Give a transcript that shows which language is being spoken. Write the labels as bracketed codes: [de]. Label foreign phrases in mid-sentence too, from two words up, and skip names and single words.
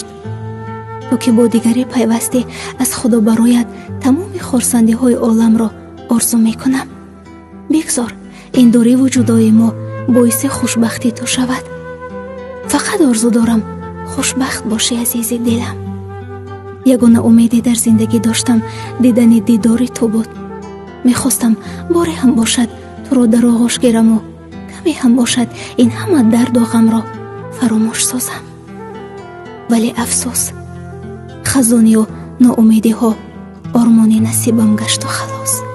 [tg] تو که با دیگری پیوسته، از خدا برایت تمام خرسندی های عالم را آرزو می کنم. بگذار این دوری و جدایی ما باعث خوشبختی تو شود. فقط آرزو دارم خوشبخت باشی عزیز دلم. ягона умеде дар зиндагӣ доштам дидани дидори ту буд. мехостам боре ҳам бошад туро дар оғош гираму каме ҳам бошад ин ҳама дарду ғамро фаромӯш созам. вале афсӯс, хазонию ноумедиҳо ормони насибам гашту халос.